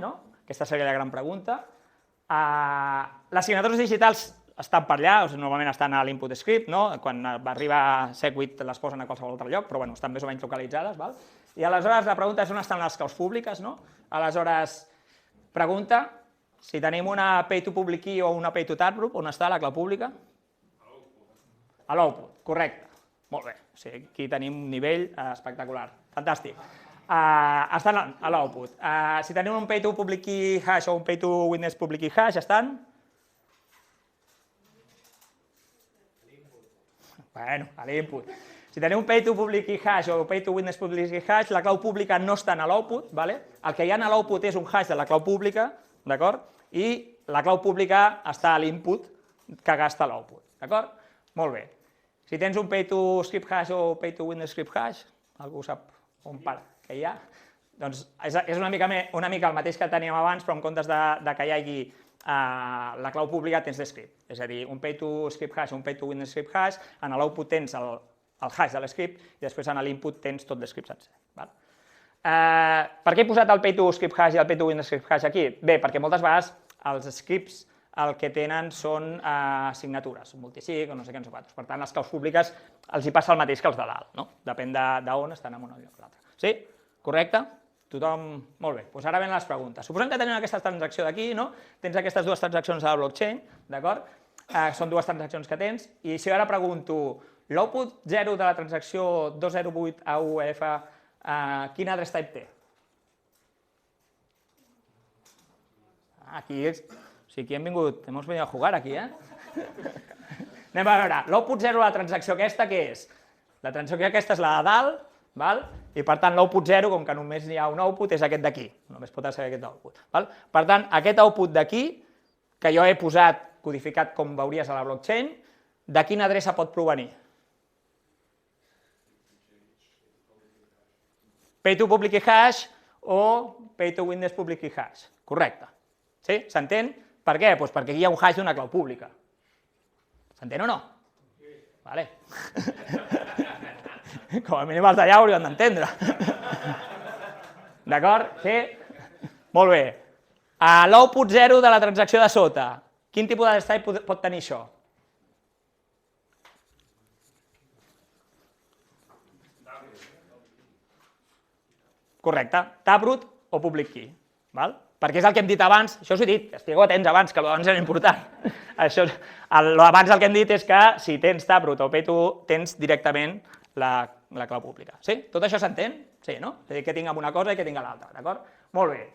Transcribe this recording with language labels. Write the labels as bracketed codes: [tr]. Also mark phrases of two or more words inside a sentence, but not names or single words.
[ca] Aquesta seria la gran pregunta. Les signatures digitals estan per allà, normalment estan a l' [en] input script, [ca] quan arriba Segwit les posen a qualsevol altre lloc, però estan més o menys localitzades. I aleshores la pregunta és on estan les claus públiques. Aleshores, pregunta, si tenim una [en] pay to public key [ca] o una [en] pay to taproot, [ca] on està la clau pública? A l'output, correcte. Molt bé, aquí tenim un nivell espectacular, fantàstic. Estan a l'output. Si tenim un [en] pay to public key hash [ca] o un [en] pay to witness public key hash, [ca] estan? Bueno, a l'input. Si teniu un [en] pay to public key hash [ca] o [en] pay to witness public key hash, [ca] la clau pública no està en l'output, el que hi ha en l'output és un hash de la clau pública, d'acord? I la clau pública està a l'input que gasta l'output, d'acord? Molt bé. Si tens un [en] pay to script hash [ca] o [en] pay to witness script hash, [ca] algú sap on para que hi ha, doncs és una mica el mateix que teníem abans, però en comptes de que hi hagi la clau pública tens l'script. És a dir, un [en] pay to script hash [ca] o un [en] pay to witness script hash, [ca] en l'output tens el hash de l'script i després en l'input tens tot l'script sencer. Per què he posat el [en] pay to script hash [ca] i el [en] pay to witness script hash [ca] aquí? Bé, perquè moltes vegades els scripts el que tenen són signatures, multisig o no sé què, no sé quantos. Per tant, les claus públiques els hi passa el mateix que els de dalt, no? Depèn d'on estan en una o l'altra. Sí? Correcte? Tothom? Molt bé. Doncs ara venen les preguntes. Suposem que tenim aquesta transacció d'aquí, no? Tens aquestes dues transaccions a la blockchain, d'acord? Són dues transaccions que tens, i si ara pregunto, l'output 0 de la transacció 208 AUF, quin [en] address type [ca] té? Aquí és... O sigui, [es] hem venido a jugar aquí, [ca] Anem a veure, l'output 0 de la transacció aquesta, què és? La transacció aquesta és la de dalt, i per tant l'output 0, com que només hi ha un output, és aquest d'aquí, només pot ser aquest output. Per tant, aquest output d'aquí, que jo he posat, codificat com veuries a la blockchain, de quina adreça pot provenir? [en] Pay to public key hash o pay to witness public key hash. [ca] Correcte. Sí? S'entén? Per què? Doncs perquè aquí hi ha un hash d'una clau pública. S'entén o no? Vale. Com a mínim els d'allà haurien d'entendre. D'acord? Sí? Molt bé. A l'output 0 de la transacció de sota, quin tipus de type pot tenir això? Correcte. Taproot o [en] public key. [ca] Perquè és el que hem dit abans, això us he dit, estigueu atents abans, que l'abans era important. L'abans el que hem dit és que si tens taproot o pay2, tens directament la clau pública. Sí? Tot això s'entén? Sí, no? És a dir, que tinc una cosa i que tinc l'altra, d'acord? Molt bé.